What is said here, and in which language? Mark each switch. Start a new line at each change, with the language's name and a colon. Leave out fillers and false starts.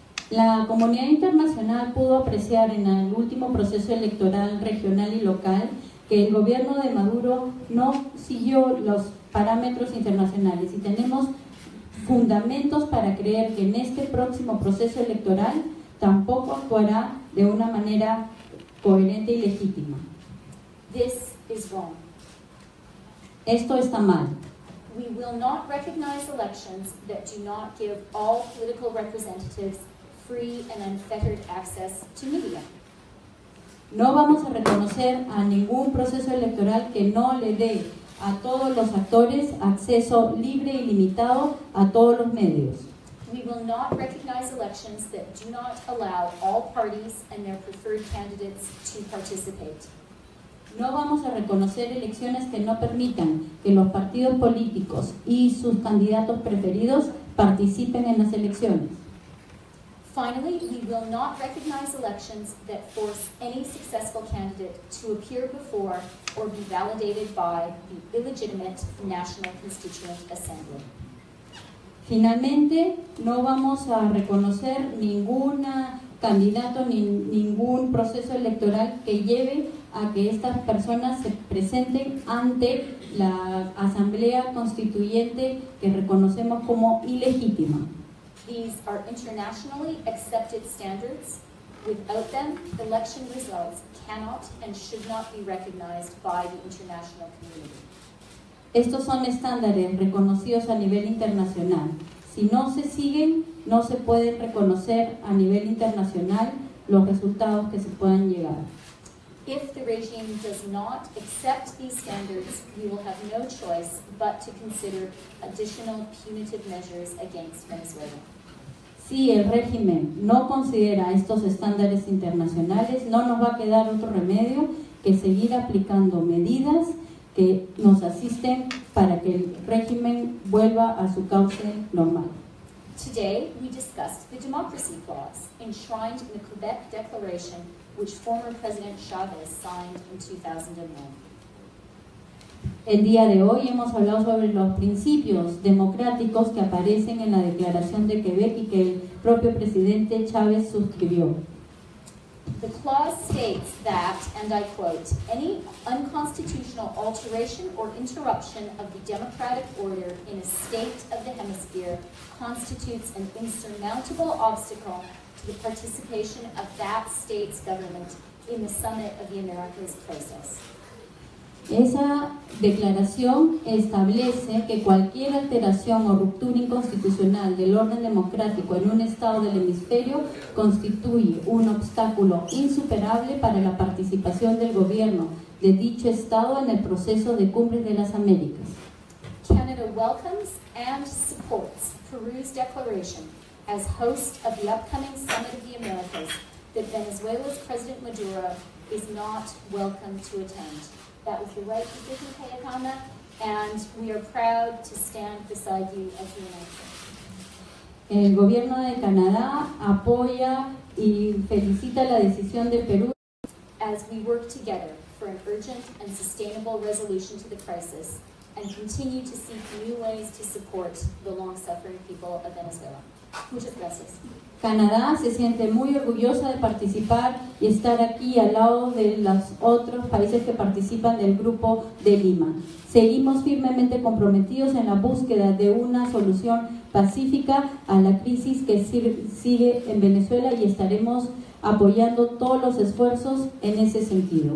Spanish: La comunidad internacional pudo apreciar en el último proceso electoral regional y local que el gobierno de Maduro no siguió los parámetros internacionales y tenemos fundamentos para creer que en este próximo proceso electoral tampoco actuará de una manera coherente y legítima.
English: This is wrong.
Spanish: Esto está mal.
English: We will not recognize elections that do not give all political representatives free and unfettered access to media.
Spanish: No vamos a reconocer a ningún proceso electoral que no le dé a todos los actores acceso libre y limitado a todos los medios.
English: We will not recognize elections that do not allow all parties and their preferred candidates to participate.
Spanish: No vamos a reconocer elecciones que no permitan que los partidos políticos y sus candidatos preferidos participen en las elecciones.
English: Finally, we will not recognize elections that force any successful candidate to appear before or be validated by the illegitimate National Constituent Assembly.
Spanish: Finalmente, no vamos a reconocer ningún candidato ni ningún proceso electoral que lleve a que estas personas se presenten ante la Asamblea Constituyente que reconocemos como ilegítima.
English: These are internationally accepted standards. Without them, election results cannot and should not be recognized by the international community.
Spanish: Estos son estándares reconocidos a nivel internacional. Si no se siguen, no se pueden reconocer a nivel internacional los resultados que se puedan llegar.
English: If the regime does not accept these standards, we will have no choice but to consider additional punitive measures against Venezuela.
Spanish: Si el régimen no considera estos estándares internacionales, no nos va a quedar otro remedio que seguir aplicando medidas que nos asisten para que el régimen vuelva a su cauce normal.
English: Today, we discussed the Democracy Clause enshrined in the Quebec Declaration, which former President Chavez signed in 2001.
Spanish: El día de hoy hemos hablado sobre los principios democráticos que aparecen en la Declaración de Quebec y que el propio presidente Chávez suscribió.
English: The clause states that, and I quote, any unconstitutional alteration or interruption of the democratic order in a state of the hemisphere constitutes an insurmountable obstacle to the participation of that state's government in the Summit of the Americas process.
Spanish: Esa declaración establece que cualquier alteración o ruptura inconstitucional del orden democrático en un estado del hemisferio constituye un obstáculo insuperable para la participación del gobierno de dicho estado en el proceso de Cumbres de las Américas.
English: Canada welcomes and supports Peru's declaration as host of the upcoming Summit of the Americas that Venezuela's President Maduro is not welcome to attend. That was the right decision, Cayetana, and we are proud to stand beside you as the United States.
Spanish: El gobierno de Canadá apoya y felicita la decisión de Perú
English: as we work together for an urgent and sustainable resolution to the crisis and continue to seek new ways to support the long-suffering people of Venezuela.
Spanish: Muchas gracias. Canadá se siente muy orgullosa de participar y estar aquí al lado de los otros países que participan del Grupo de Lima. Seguimos firmemente comprometidos en la búsqueda de una solución pacífica a la crisis que sigue en Venezuela y estaremos apoyando todos los esfuerzos en ese sentido.